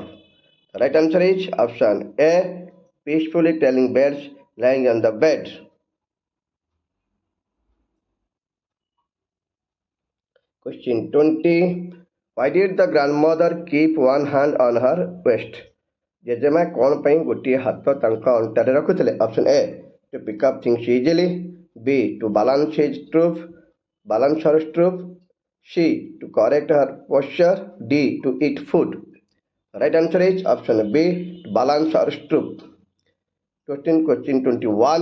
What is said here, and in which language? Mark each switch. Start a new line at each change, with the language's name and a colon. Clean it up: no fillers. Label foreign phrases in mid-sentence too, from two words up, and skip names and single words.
English: The right answer is option A, peacefully telling birds lying on the bed. Question 20. Why did the grandmother keep one hand on her waist?
Odia: ଜେଜେମା କ'ଣ ପାଇଁ ଗୋଟିଏ ହାତ ତାଙ୍କ ଅଣ୍ଟାରେ ରଖୁଥିଲେ?
English: option A, to pick up things easily. B, to balance her troop. C, to correct her posture. D, to eat food. The right answer is option B, to balance her troop. Question 21.